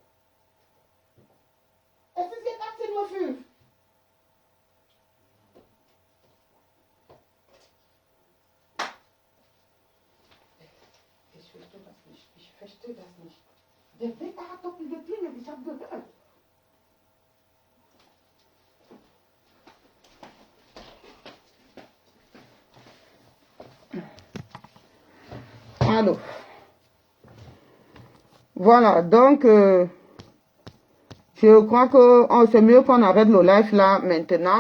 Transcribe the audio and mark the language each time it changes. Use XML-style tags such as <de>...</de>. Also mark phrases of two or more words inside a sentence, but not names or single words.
<de>Es ist jetzt 18:05 Uhr. Ich verstehe das nicht. Ich verstehe das nicht. Der Wecker hat doch geklingelt. Ich habe gehört.</de> <fr>Allô. Voilà, donc je crois que c'est mieux qu'on arrête le live là maintenant.</fr>